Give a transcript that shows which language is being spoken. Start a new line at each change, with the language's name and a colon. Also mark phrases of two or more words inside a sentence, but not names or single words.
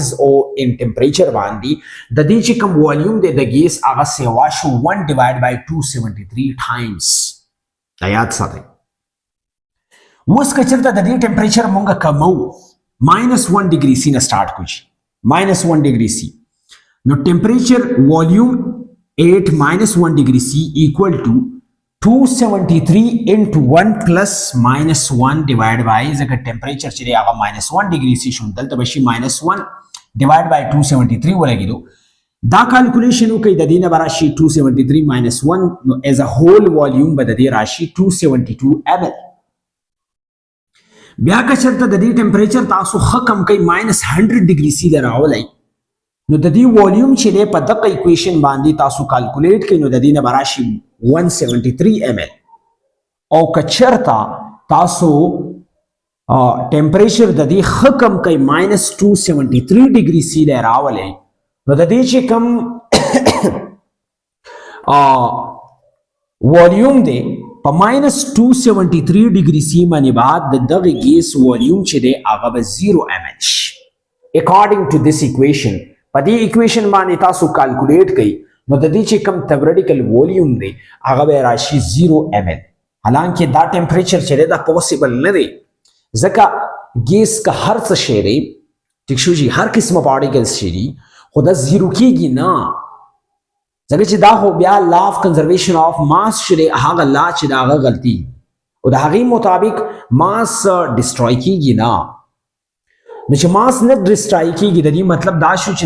Pashto: او ان ټمپریچر باندې د دې چې کوم والیوم دی د ګیس هغه سیوا شو 1
English: divide by
Pashto: 273 ټایمز دا یاد ساتئ اوس که چېرته د دې ټمپریچر مونږ کمو -1
English: degree C
Pashto: نه سٹارټ کوو -1
English: degree C
Pashto: نو ټمپریچر والیوم 8 -1
English: degree C equal to 273 into 1 plus -1 divided by
Pashto: ځکه ټمپریچر چې دی هغه -1
English: degree C
Pashto: شو دلته بشي -1
English: divided by
Pashto: 273 ولګیدو دا کیلکولیشن وکړئ د دې نه به راشي 273 -1 نو
English: as a whole volume
Pashto: به د دې راشي 272 ml بیا که چېرته د دې ټمپریچر تاسو ښه کم کوئ -100
English: degree C
Pashto: له راولی نو د دې والیوم چې دی په دغه اکویشن باندې تاسو کیلکولیټ کړئ نو د دې نه به راشي 173 ml او که چېرته تاسو ټمپریچر د دې ښه کم کوئ -273
English: degree C
Pashto: له راولی نو د دې چې کم والیوم دی په -273
English: degree C
Pashto: باندې بعد د دغه ګیس والیوم چې دی هغه به 0 ml شي
English: according to this equation
Pashto: په دې اکویشن باندې تاسو کیلکولیټ کړئ نو د دې چې کوم
English: theoretical volume
Pashto: دی هغه به راشي 0 ml حالانکه دا ټمپریچر چې دی دا پوسیبل نه دی ځکه ګیس که هر څه شی دی ټیک شو جی هر قسمه پارټیکلز شي دي خو دا 0 کیږي نه ځکه چې دا خو بیا
English: law of conservation of mass
Pashto: شری هغه لا چې دا هغه غلطي او د هغې مطابق
English: mass destroy
Pashto: کیږي نه نو چې ماس نه ډسټروي کیږي د دې مطلب دا شو چې